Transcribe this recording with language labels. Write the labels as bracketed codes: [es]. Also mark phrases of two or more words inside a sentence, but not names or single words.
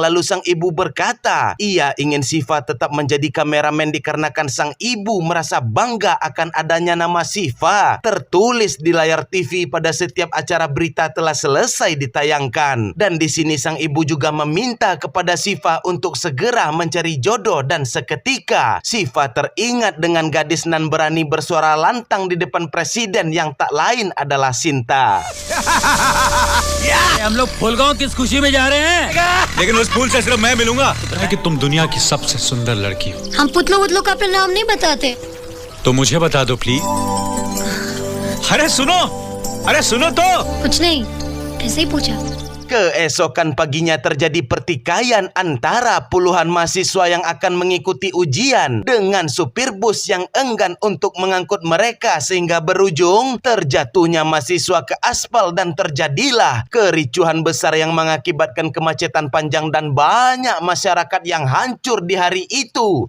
[id] Lalu sang ibu berkata, ia ingin Siva tetap menjadi kameramen dikarenakan sang ibu merasa bangga akan adanya nama Siva tertulis di layar TV pada setiap acara berita telah selesai ditayangkan. Dan di sini sang ibu juga meminta kepada Siva untuk segera mencari jodoh. Dan seketika Siva teringat dengan gadis nan berani bersuara lantang di depan presiden yang tak lain adalah Sinta. [hi] हम लोग फूलगांव किस खुशी में जा रहे हैं? लेकिन उस फूल से सिर्फ मैं मिलूंगा कि तुम दुनिया की सबसे सुंदर लड़की हो। हम पुतलों का अपना नाम नहीं बताते। तो मुझे बता दो प्लीज। अरे सुनो तो। कुछ नहीं, ऐसे ही पूछा। [id] Keesokan paginya terjadi pertikaian antara puluhan mahasiswa yang akan mengikuti ujian dengan supir bus yang enggan untuk mengangkut mereka, sehingga berujung terjatuhnya mahasiswa ke aspal dan terjadilah kericuhan besar yang mengakibatkan kemacetan panjang dan banyak masyarakat yang hancur di hari itu.